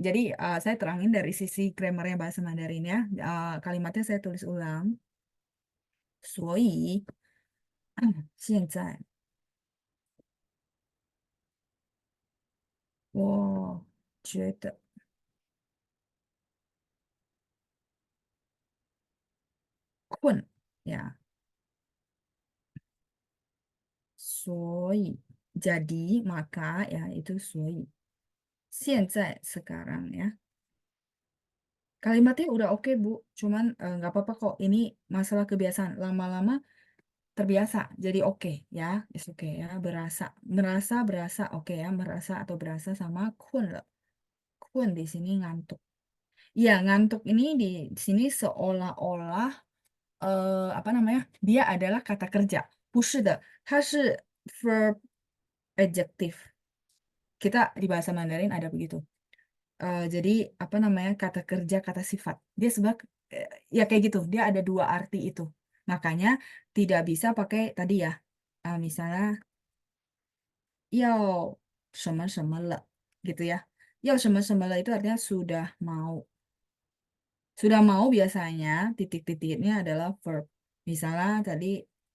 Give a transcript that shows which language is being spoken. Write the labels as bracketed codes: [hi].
[id] Jadi saya terangin dari sisi grammarnya bahasa Mandarin ya. Kalimatnya saya tulis ulang. [zh] 所以现在我觉得困 ya. [id] 所以 jadi maka ya itu 所以 现在 sekarang ya. Kalimatnya udah oke Bu, cuman nggak apa-apa kok. Ini masalah kebiasaan. Lama-lama terbiasa, jadi oke ya, is oke ya. Merasa berasa oke ya, merasa atau berasa sama kun le. Kun di sini ngantuk. Ya, ngantuk ini di sini seolah-olah apa namanya? Dia adalah kata kerja. [zh] 不是的，它是 [en] verb adjective. [id] Kita di bahasa Mandarin ada begitu. Jadi apa namanya kata kerja kata sifat dia ya kayak gitu dia ada dua arti itu makanya tidak bisa pakai tadi ya misalnya [zh] 要什么什么了 [id] gitu ya 要什么什么了 itu artinya sudah mau biasanya titik-titiknya adalah verb misalnya tadi